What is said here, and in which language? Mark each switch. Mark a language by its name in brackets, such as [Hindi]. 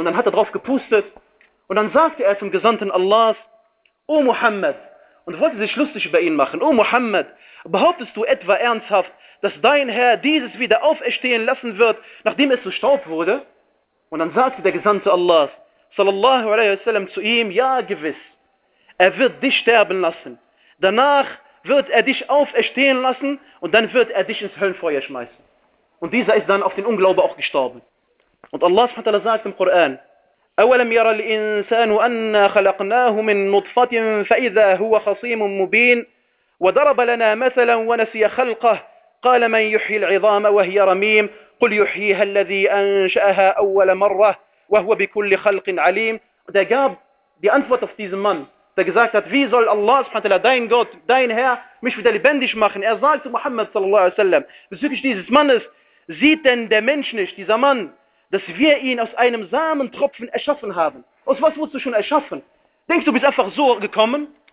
[German] Und dann hat er drauf gepustet und dann sagte er zum Gesandten Allahs, O Muhammad, und wollte sich lustig über ihn machen, O Muhammad, behauptest du etwa ernsthaft, dass dein Herr dieses wieder auferstehen lassen wird, nachdem es zu Staub wurde? Und dann sagte der Gesandte Allahs sallallahu alaihi wasallam zu ihm, ja gewiss, er wird dich sterben lassen. Danach wird er dich auferstehen lassen und dann wird er dich ins Höllenfeuer schmeißen. Und dieser ist dann auf den Unglauben auch gestorben. Und Allah subhanahu wa ta'ala sagt im Koran, [Arabic] أَوَلَمْ يَرَى الْإِنسَانُ أَنَّا خَلَقْنَاهُ مِنْ نُطْفَةٍ فَإِذَا هُوَ خَصِيمٌ مُبِينٌ وَضَرَبَ لَنَا مَثَلًا وَنَسِيَ خَلْقَهُ قَالَ مَنْ يُحْيِي الْعِظَامَ وَهِيَ رَمِيمٌ قُلْ يُحْيِيهَا الَّذِي أَنْشَأَهَا أَوَّلَ مَرَّةٍ وَهُوَ بِكُلِّ خَلْقٍ عَلِيمٌ. [German] Der gab die Antwort auf diesen Mann, der gesagt hat, wie soll Allah subhanahu wa ta'ala, dein Gott, dein Herr, mich wieder lebendig machen? Er sagt zu Muhammad sallallahu alaihi wasallam, bezüglich dieses Mannes, sieht denn der Mensch nicht, dieser Mann, dass wir ihn aus einem Samentropfen erschaffen haben? Aus was wurdest du schon erschaffen? Denkst du, bist einfach so gekommen?